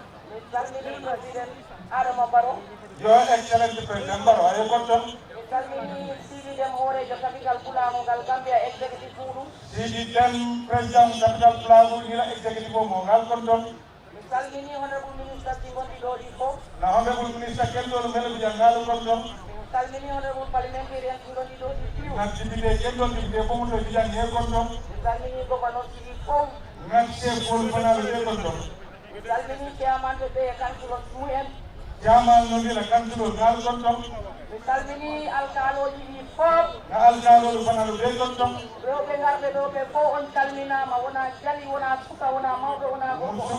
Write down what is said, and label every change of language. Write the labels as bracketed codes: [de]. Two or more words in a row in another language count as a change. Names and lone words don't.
[ff] Mi salmini President Adama Barrow. [en] Your Excellency President Barrow, [ff] ayo konton. Mi salmini Sidi Dem Horejo Capital Bulago ngal Gambia Executive Forum. Sidi Dem President Capital Bulago nila Executive Forum ngal konton. Mi salmini [en] Honorable Minister [ff] Singondi Dodi Fo. Na [en] Honorable Minister [ff] Kendo Melo Bijangal konton. Mi salmini [en] Honorable Parliamentarian [ff] Singondi Dodi Fo. Na Sidi Dem Kendo Sidi Dem Kendo Bijangal konton. Mi salmini Governor Sidi Fo. Na Sidi Dem Kendo Bijangal konton. Mi salmini chairman ɓe ɓe, councilor mumen. Chairman no wiya councilor ngal ɗon ɗon. Mi salmini alkaloji ɗi fof. Na alkalol fana no ɓe ɗon ɗon. Rewɓe ngarɓe ɗo ɓe fof on calminama, wona jali, wona suka, wona mawɓe, wona Won gorko.